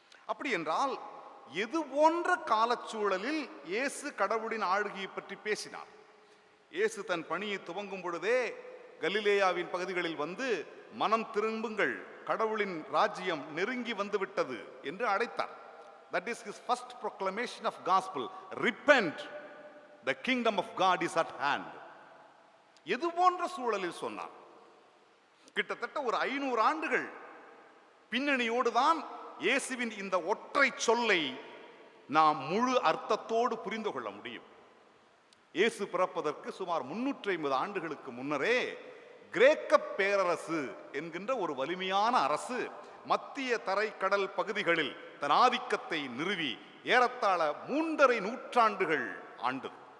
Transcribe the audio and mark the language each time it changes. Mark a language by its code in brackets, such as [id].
[ta] அப்படி என்றால் எது போன்ற காலச்சூழலில் இயேசு கடவுளின் ஆளுகையை பற்றி பேசினார்? இயேசு தன் பணியை துவங்கும் பொழுதே கலிலேயாவின் பகுதிகளில் வந்து மனம் திரும்புங்கள், கடவுளின் ராஜ்யம் நெருங்கி வந்துவிட்டது என்று அழைத்தார். [en] That is his first proclamation of gospel. Repent, the kingdom of God is at hand. [ta] எது போன்ற சூழலில் சொன்னார்? கிட்டத்தட்ட ஒரு 500 ஆண்டுகள் பின்னணியோடு தான் இயேசுவின் இந்த ஒற்றை சொல்லை நாம் முழு அர்த்தத்தோடு புரிந்து கொள்ள முடியும். இயேசு பிறப்பதற்கு சுமார் 350 ஆண்டுகளுக்கு முன்னரே கிரேக்க பேரரசு என்கின்ற ஒரு வலிமையான அரசு மத்திய தரைக்கடல் பகுதிகளில் தன் ஆதிக்கத்தை நிறுவி ஏறத்தாழ 3½ நூற்றாண்டுகள் ஆண்டது.